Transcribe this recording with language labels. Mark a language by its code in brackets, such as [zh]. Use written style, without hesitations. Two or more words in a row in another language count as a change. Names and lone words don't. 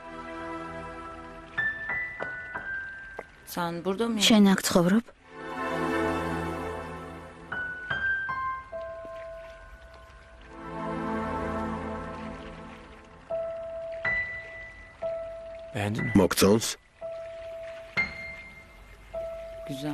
[tr] Sen burada mı? [ka] შენ აქ ცხოვრობ? [tr] Beğendin mi? [ka] მოგწონს? [tr] Güzel.